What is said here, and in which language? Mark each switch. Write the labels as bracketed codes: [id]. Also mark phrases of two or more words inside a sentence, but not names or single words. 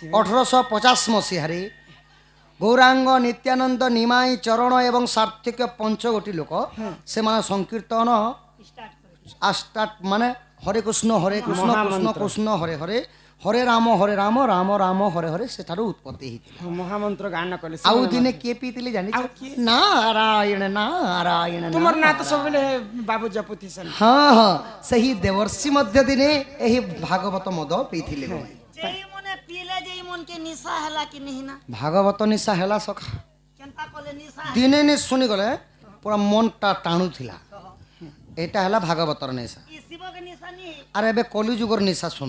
[or] 1850 ମସିହାରେ ଗୌରାଙ୍ଗ ନିତ୍ୟାନନ୍ଦ ନିମାଇ ଚରଣ ଏବଂ ସାର୍ଥିକ ପଞ୍ଚଗୋଟି ଲୋକ ସେମାନେ ସଂକୀର୍ତ୍ତନ ଷ୍ଟାର୍ଟ ମାନେ ହରେ କୃଷ୍ଣ କୃଷ୍ଣ କୃଷ୍ଣ ହରେ ହରେ ହରେ ରାମ ରାମ ରାମ ହରେ ହରେ ସେଠାରୁ ଉତ୍ପତ୍ତି ହେଇଥିଲା। ମହାମନ୍ତ୍ର ଗାନ କଲେ ଆଉ ଦିନେ କିଏ ପିଇଥିଲେ ଜାଣିଛ? ଆଉ କିଏ? ନାରାୟଣ ନାରାୟଣ ତୁମର ନାଁ ତ ସବୁବେଳେ ବାବୁ ଜପୁଥିସନ୍। ହଁ ହଁ ସେହି ଦେବର୍ଷି ମଧ୍ୟ ଦିନେ ଏହି ଭାଗବତ ମଦ ପିଇଥିଲେ। [spv] ଯେଇ ମନେ ପିଲେ ଯେଇ ମନ କେ ନିଶା ହଲା କି ନହିଁ ନା [or] ଭାଗବତ ନିଶା ହେଲା ସଖା [spv] କେନ୍ତା କଲେ ନିଶା [or] ଦିନେ ନି ଶୁଣିଗଲେ ପୁରା ମନଟା ଟାଣୁଥିଲା। ଏଇଟା ହେଲା ଭାଗବତର ନିଶା। [spv] ଈ ଶିବ କେ ନିଶା ନହିଁ [or] ଆରେ ଏବେ କଲିଯୁଗର ନିଶା ଶୁଣ।